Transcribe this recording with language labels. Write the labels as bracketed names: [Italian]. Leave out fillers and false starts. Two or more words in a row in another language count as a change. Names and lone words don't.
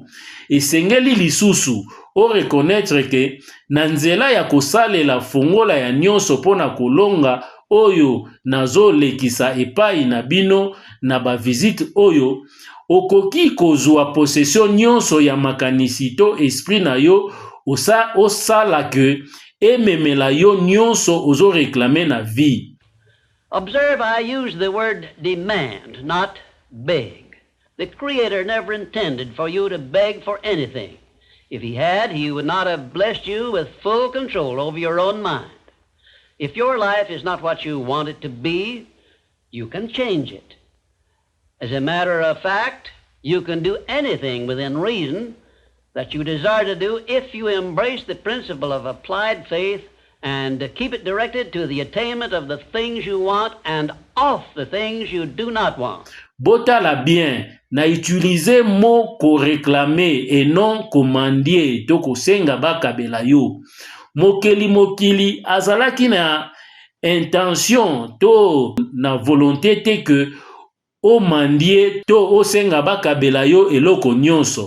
[Lingala] Esengeli lisusu o reconnaître ke na nzela ya kosalela fongola ya nyonso pona kolonga oyo nazo lekisa epai na bino na ba visite oyo okoki kozwa possession nyonso ya makanisito esprit na yo osala ke ememela yo nyonso ozo réclamer na vie. [English] Observe, I use the word demand, not beg. The Creator never intended for you to beg for anything. If he had, he would not have blessed you with full control over your own mind. If your life is not what you want it to be, you can change it. As a matter of fact, you can do anything within reason that you desire to do if you embrace the principle of applied faith and keep it directed to the attainment of the things you want and off the things you do not want. [Lingala] Botala bien, na [French] utiliser mot [Lingala] ko [French] réclamer et non commander [Lingala] to ko senga bakabela yo. Mokili azalaki na intention to na volonté te que o mandie to o senga bakabela yo eloko nyonso.